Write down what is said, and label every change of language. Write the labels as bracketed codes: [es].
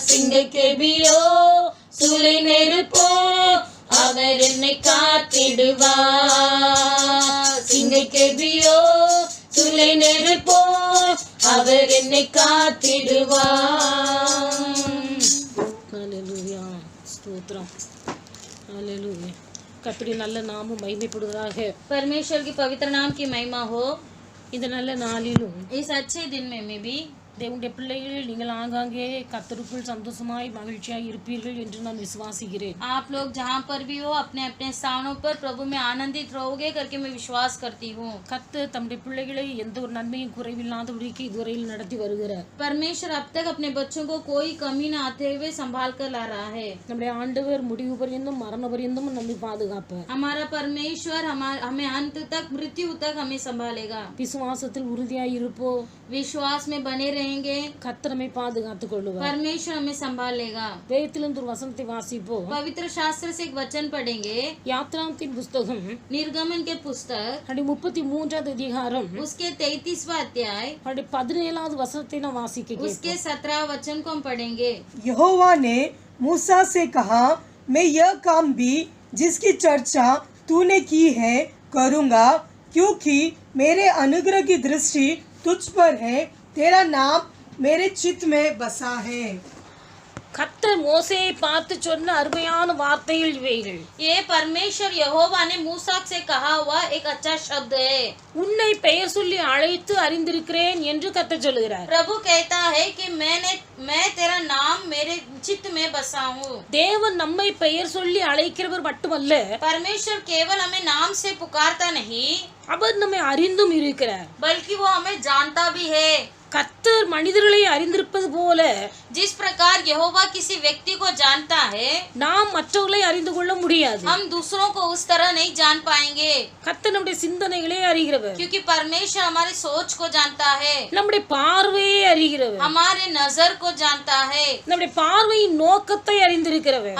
[ta] சிங்கக்கெபியோ சூளை நெருப்போ அவர் என்னை காத்திடுவார். சிங்கக்கெபியோ சூளை நெருப்போ அவர் என்னை காத்திடுவார். ஹல்லேலூயா, ஸ்தோத்திரம். ஹல்லேலூயா. கர்த்தருடைய நல்ல நாமம் மகிமைப்படுவதாக. [hi] परमेश्वर की पवित्र नाम की महिमा हो. [ta] இந்த நல்ல நாளிலும் [hi] इस अच्छे दिन में भी [ta] தேவனுடைய பிள்ளைகள் நீங்கள் ஆங்காங்கே கர்த்தருக்குள் சந்தோஷமாய் மகிழ்ச்சியாய் இருப்பீர்கள் என்று நான் விசுவாசிக்கிறேன். [hi] आप लोग जहाँ पर भी हो अपने अपने स्थानों पर प्रभु में आनंदित रहोगे करके मैं विश्वास करती हूँ. [ta] கர்த்தர் தம்முடைய பிள்ளைகளை எந்த ஒரு நன்மையும் குறைவில்லாதபடிக்கு இதுவரையில் நடத்தி வருகிறார். [hi] परमेश्वर अब तक अपने बच्चों को कोई कमी न आते हुए संभाल कर ला रहा है. [ta] நம்முடைய ஆண்டவர் முடிவு பரியந்தம் மரண பரியந்தம் நம்மை பாதுகாப்பார். [hi] हमारा परमेश्वर हमें अंत तक मृत्यु तक हमें संभालेगा. [ta] விசுவாசத்தில் உறுதியாய் இருப்போ, [hi] विश्वास में बने रहेंगे, [ta] கர்த்தர் நம்மை பாதுகாத்துக் கொள்ளுவார். [hi] परमेश्वर हमें संभालेगा. [ta] வேதத்திலிருந்து ஒரு வசனத்தை வாசிப்போம். [hi] पवित्र शास्त्र से एक वचन पढ़ेंगे. [ta] யாத்ராகமத்தின் புஸ்தகம் [hi] निर्गमन के पुस्तक [ta] 33வது அதிகாரம் [hi] उसके 33वां अध्याय [ta] 17வது वசனத்தை நான் வாசிக்க [hi] उसके 17 वचन को हम पढ़ेंगे. यहोवा ने मूसा से कहा, मैं यह काम भी जिसकी चर्चा तूने की है करूँगा, क्योंकि मेरे अनुग्रह की दृष्टि तुझ पर है, तेरा नाम मेरे चित्त में बसा है. [ta] கர்த்தர் மோசேயை பார்த்து சொன்ன அருமையான வார்த்தைகள் இவைகள். [hi] ये परमेश्वर यहोवा ने मूसा से कहा हुआ एक अच्छा शब्द है. [ta] உன்னை பெயர் சொல்லி அழைத்து அறிந்திருக்கிறேன் என்று கர்த்தர் சொல்லுகிறார். [hi] प्रभु कहता है कि मैं तेरा नाम मेरे चित्त में बसा हूँ. [ta] தேவன் நம்மை பெயர் சொல்லி அழைக்கிறவர் மட்டுமல்ல, [hi] परमेश्वर केवल हमें नाम से पुकारता नहीं [ta] அவர் நம்மை அறிந்தும் இருக்கிறார். [hi] बल्कि वो हमें जानता भी है. [ta] கர்த்தர் மனிதர்களை அறிந்திருப்பது போல [hi] जिस प्रकार यहोवा किसी व्यक्ति को जानता है, [ta] நாம் மற்றவர்களை அறிந்து கொள்ள முடியாது. [hi] हम दूसरों को उस तरह नहीं जान पाएंगे. [ta] கர்த்தர் நம்முடைய சிந்தனைகளை அறிகிறவர், [hi] क्योंकि परमेश्वर हमारे सोच को जानता है, [ta] நம்முடைய பார்வையை அறிகிறவர், [hi] हमारे नजर को जानता है, [ta] நம்முடைய பார்வையின் நோக்கத்தை அறிந்திருக்கிறவர்,